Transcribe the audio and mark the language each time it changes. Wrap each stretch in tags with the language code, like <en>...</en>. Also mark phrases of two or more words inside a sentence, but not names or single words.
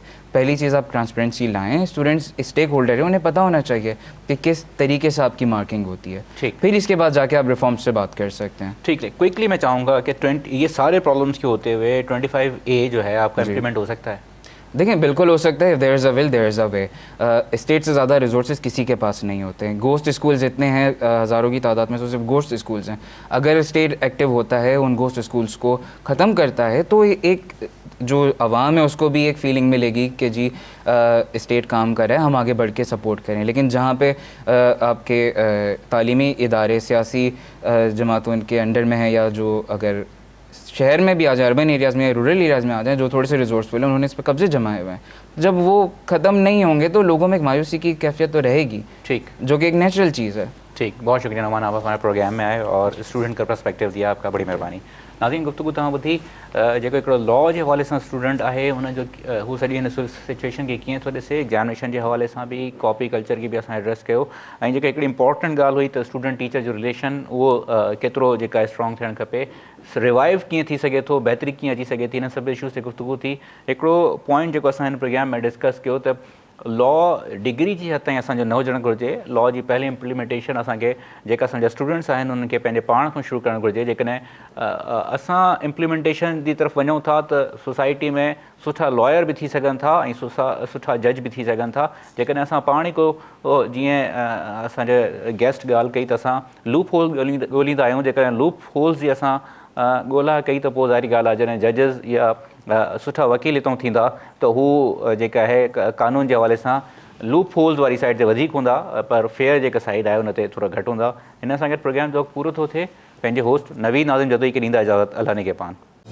<hi>पहली चीज़ आप ट्रांसपेरेंसी लाएं, स्टूडेंट्स स्टेक होल्डर है, उन्हें पता होना चाहिए कि किस तरीके से आपकी मार्किंग होती है। ठीक, फिर इसके बाद जाके आप रिफॉर्म्स से बात कर सकते हैं। ठीक है, क्विकली मैं चाहूँगा कि ये सारे प्रॉब्लम्स के होते हुए 25A जो है आपका इम्प्लीमेंट हो सकता है? देखें, बिल्कुल हो सकता है,</hi> <en>there is a will there is a way.</en> <hi>स्टेट से ज़्यादा रिसोर्सेज किसी के पास नहीं होते हैं।</hi> <en>ghost schools</en> <hi>इतने हैं, हज़ारों की तादाद में तो सिर्फ</hi> <en>ghost schools</en> <hi>हैं। अगर स्टेट एक्टिव होता है, उन</hi> <en>ghost schools</en> <hi>को ख़त्म करता है, तो एक जो आवाम है उसको भी एक फीलिंग मिलेगी कि जी स्टेट काम कर रहा है, हम आगे बढ़ के सपोर्ट करें। लेकिन जहाँ पे आपके तालीमी इदारे सियासी जमातों के अंडर में है, या जो अगर शहर में भी आ जाए,</hi> <en>urban areas</en> <hi>में या</hi> <en>rural areas</en> <hi>में आ जाए, जो थोड़े से रिसोर्सफुल हैं, उन्होंने इस पर कब्जे जमाए हुए हैं, जब वो ख़त्म नहीं होंगे तो लोगों में एक मायूसी की कैफियत तो रहेगी, ठीक, जो कि एक नेचुरल चीज़ है। ठीक, बहुत शुक्रिया नुमान, आप हमारे प्रोग्राम में आए और स्टूडेंट का पर्सपेक्टिव दिया, आपका बड़ी महिरबानी।</hi> <sd>नाज़रीन, गुफ्तगू तव्हां ॿुधी जेको हिकिड़ो लॉ जे हवाले सां स्टूडेंट आहे, हुनजो हू सॼी हिन सिचुएशन खे कीअं थो ॾिसे, एग्जामिनेशन जे हवाले सां बि,</sd> <en>copy culture</en> <sd>की बि असां एड्रेस कयो, ऐं जेका हिकिड़ी इंपॉर्टेंट ॻाल्हि हुई त</sd> <en>student teacher</en> <sd>जो रिलेशन उहो केतिरो जेका स्ट्रॉन्ग थियणु खपे, रिवाइव कीअं थी सघे थो, बहितरी कीअं अची सघे थी, हिन सभु इशूज़ ते गुफ्तगू थी। हिकिड़ो पॉइंट जेको असां हिन प्रोग्राम में डिस्कस कयो त</sd> <en>law degree</en> <sd>जी हद ताईं असांजो न हुजणु घुरिजे। लॉ जी पहली इम्प्लीमेंटेशन असांखे, जेका असांजा स्टूडेंट्स आहिनि उन्हनि खे पंहिंजे पाण खां शुरू करणु घुरिजे। जेकॾहिं असां इम्प्लीमेंटेशन जी तरफ़ वञूं था त सोसाइटी में सुठा लॉयर बि थी सघनि था ऐं सुठा जज बि थी सघनि था। जेकॾहिं असां पाण ई को जीअं असांजे गेस्ट ॻाल्हि कई त असां</sd> <en>loop hole</en> <sd>ॻोल्हींदा आहियूं। जेकॾहिं</sd> <en>loop holes</en> <sd>जी असां ॻोल्हा कई त पोइ ज़ाहिरी ॻाल्हि आहे, जॾहिं जजिस या सुठा वकील हितां थींदा त हू जेका आहे कानून जे हवाले सां</sd> <en>loop holes</en> <sd>वारी साइड ते वधीक हूंदा, पर फेयर जेका साइड आहे उन ते थोरा घटि हूंदा। हिन सां गॾु प्रोग्राम जो पूरो थो थिए। पंहिंजे होस्ट नवीद नाज़िम जदोई खे ॾींदा इजाज़त। अल्लाह ने के पान।</sd>